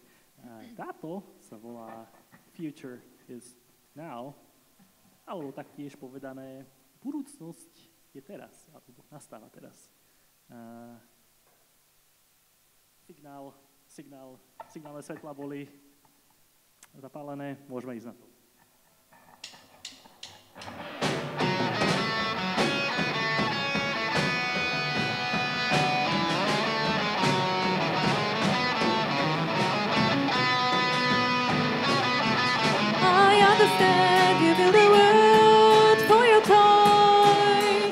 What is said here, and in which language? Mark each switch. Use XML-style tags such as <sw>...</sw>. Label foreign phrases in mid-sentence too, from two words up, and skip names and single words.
<sk>Táto sa volá Future is Now, alebo taktiež povedané budúcnosť je teraz, alebo nastáva teraz. Signálne svetlá boli zapálené, môžeme ísť na to.</sk> <en>I understand you build a world for your toys.</en>